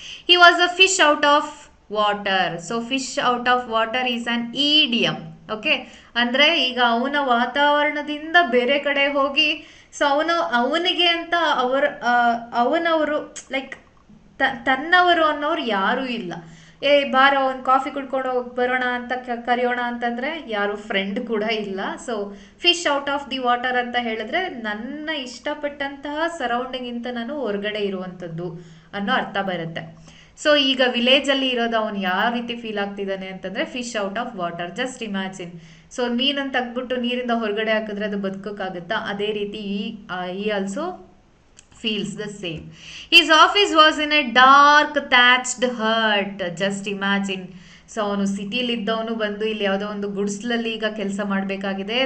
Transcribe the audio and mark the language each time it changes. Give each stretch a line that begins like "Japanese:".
English: He was a fish out of water. So fish out of water is an idiom.
Kannada: Okay, ಅಂದ್ರೆ ಈಗ ಅವನ ವಾತಾವರಣದಿಂದ ಬೇರೆ ಕಡೆ ಹೋಗಿ, ಸೊ ಅವನಿಗೆ ಅಂತ ಅವನವರು ಲೈಕ್ ತನ್ನವರು ಅನ್ನೋರು ಯಾರೂ ಇಲ್ಲ. ಬಾರೋ ಒಂದು ಕಾಫಿ ಕುಡ್ಕೊಂಡು ಹೋಗಿ ಬರೋಣ ಅಂತ ಕರೆಯೋಣ ಅಂತಂದ್ರೆ ಯಾರು ಫ್ರೆಂಡ್ ಕೂಡ ಇಲ್ಲ. So fish out of the water ಅಂತ ಹೇಳಿದ್ರೆ ನನ್ನ ಇಷ್ಟಪಟ್ಟಂತಹ ಸರೌಂಡಿಂಗ್ ಇಂತ ನಾನು ಹೊರಗಡೆ ಇರುವಂಥದ್ದು ಅನ್ನೋ ಅರ್ಥ ಬರುತ್ತೆ. ಸೊ ಈಗ ವಿಲೇಜಲ್ಲಿ ಇರೋದು ಅವನು ಯಾವ ರೀತಿ ಫೀಲ್ ಆಗ್ತಿದ್ದಾನೆ ಅಂತಂದ್ರೆ fish out of water.
English: just imagine,
Kannada: so ಮೀನನ್ನು ತೆಗ್ಬಿಟ್ಟು ನೀರಿಂದ ಹೊರಗಡೆ ಹಾಕಿದ್ರೆ ಅದು ಬದುಕೋಕ್ಕಾಗುತ್ತಾ? ಅದೇ ರೀತಿ
English: ಈ also feels the same. His office was in a dark thatched hut. Just imagine.
Kannada: So ಅವನು ಸಿಟಿಲಿದ್ದವನು ಬಂದು ಇಲ್ಲಿ ಯಾವುದೋ ಒಂದು ಗುಡ್ಸ್ಲಲ್ಲಿ ಈಗ ಕೆಲಸ ಮಾಡಬೇಕಾಗಿದೆ.